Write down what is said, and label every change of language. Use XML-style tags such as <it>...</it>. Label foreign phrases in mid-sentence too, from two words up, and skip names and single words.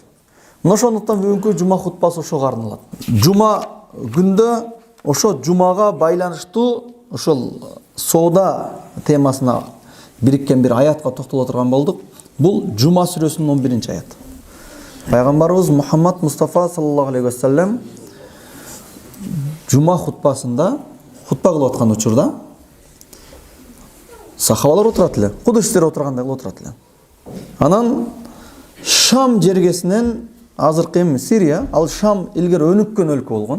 <ky>Мына ошондуктан бүгүнкү жума хутбасы ошого арналат. Жума күндө ошо жумага байланыштуу ошол соода темасына бириккен бир аятка токтоло турган болдук. Бул Жума сүрөсүнүн 11-аят. Пайгамбарыбыз Мухаммад Мустафа</ky> <ar>صلى الله عليه وسلم</ar> <ky>жума хутбасында хутба кылып аткан учурда сахабалар отурат эле, кудустер отургандай кылып отурат эле. Анан Шам жергесинен, азыркы эми Сирия, ал Шам илгери өнүккөн өлкө болгон.</ky>